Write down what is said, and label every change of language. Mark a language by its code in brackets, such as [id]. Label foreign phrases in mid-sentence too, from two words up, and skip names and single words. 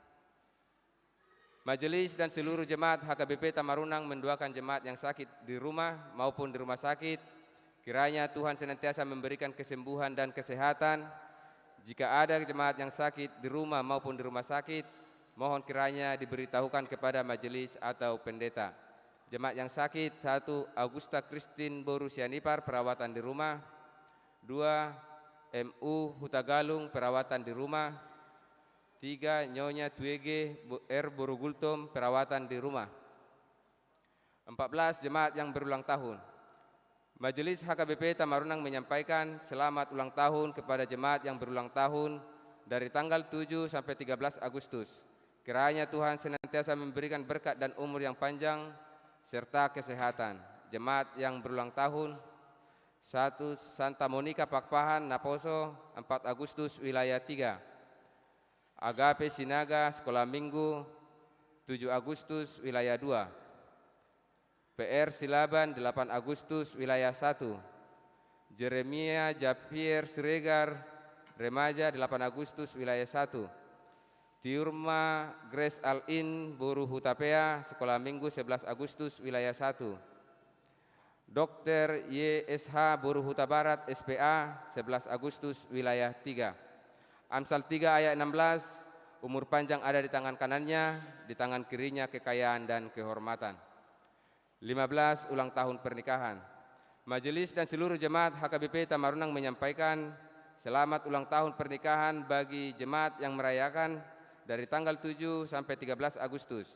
[id] Majelis dan seluruh jemaat HKBP Tamarunang mendoakan jemaat yang sakit di rumah maupun di rumah sakit. Kiranya Tuhan senantiasa memberikan kesembuhan dan kesehatan. Jika ada jemaat yang sakit di rumah maupun di rumah sakit, mohon kiranya diberitahukan kepada majelis atau pendeta. Jemaat yang sakit: 1. Augusta Christine Boru Sianipar, perawatan di rumah. 2. MU Hutagalung, perawatan di rumah. 3. Nyonya Tuege R. Borugultom, perawatan di rumah. 14. Jemaat yang berulang tahun. Majelis HKBP Tamarunang menyampaikan selamat ulang tahun kepada jemaat yang berulang tahun dari tanggal 7 sampai 13 Agustus. Kiranya Tuhan senantiasa memberikan berkat dan umur yang panjang serta kesehatan. Jemaat yang berulang tahun: 1. Santa Monica Pakpahan Naposo, 4 Agustus, wilayah 3. Agape Sinaga Sekolah Minggu, 7 Agustus, wilayah 2. PR Silaban, 8 Agustus, wilayah 1. Jeremia Javier Siregar Remaja, 8 Agustus, wilayah 1. Tiurma Grace Al-In Boru Hutapea, Sekolah Minggu, 11 Agustus, wilayah 1. Dr. YSH Boru Huta Barat SPA, 11 Agustus, wilayah 3. Amsal 3 ayat 16, umur panjang ada di tangan kanannya, di tangan kirinya kekayaan dan kehormatan. 15. Ulang tahun pernikahan. Majelis dan seluruh jemaat HKBP Tamarunang menyampaikan selamat ulang tahun pernikahan bagi jemaat yang merayakan dari tanggal 7 sampai 13 Agustus.